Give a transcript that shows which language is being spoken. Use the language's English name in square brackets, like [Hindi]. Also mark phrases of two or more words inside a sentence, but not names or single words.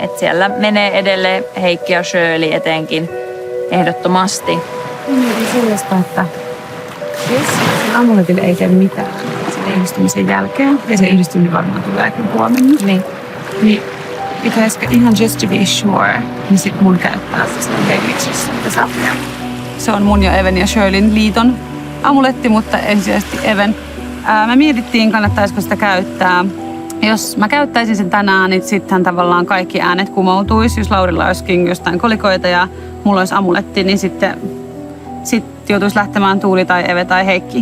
[Finnish] Et siellä menee edelleen Heikki ja Shirley etenkin ehdottomasti. Mietin sellaista, että jos sen amuletille ei tee mitään sen yhdistymisen jälkeen, ja se yhdistyminen varmaan tulee kyllä huomenna, niin pitäisikö ihan [English] just to be sure, [Finnish] niin sit mun käyttää se hengiksessä sitä sapia. Se on mun ja Even ja Shirleyn liiton amuletti, mutta ensisijaisesti Even. Me mietittiin, kannattaisiko sitä käyttää. Jos mä käyttäisin sen tänään, niin sittenhän tavallaan kaikki äänet kumoutuisi. Jos Laurilla olisikin jostain kolikoita ja mulla olisi amuletti, niin sitten joutuisi lähtemään Tuuli tai Eve tai Heikki.